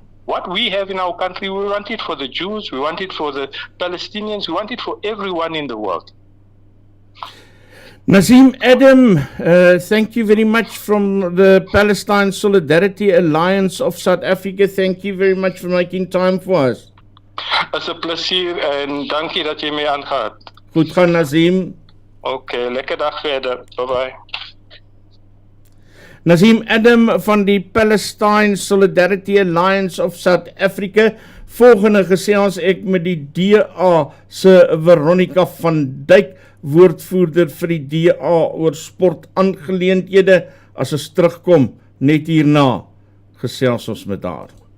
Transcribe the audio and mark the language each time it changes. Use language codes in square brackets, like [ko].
[en] What we have in our country, we want it for the Jews, we want it for the Palestinians, we want it for everyone in the world. Nazim Adam, thank you very much from the Palestine Solidarity Alliance of South Africa. Thank you very much for making time for us. [af] Is 'n plesier en dankie dat jy my aangaat. Goed gaan, Nazim. Okay, lekker dag verder. Bye bye. Nasim Adam van die Palestine Solidarity Alliance of South Africa. Volgende gesels ek met die DA se Veronica van Dijk, woordvoerder vir die DA oor sportaangeleenthede. As ons terugkom, net hierna, gesels ons met haar.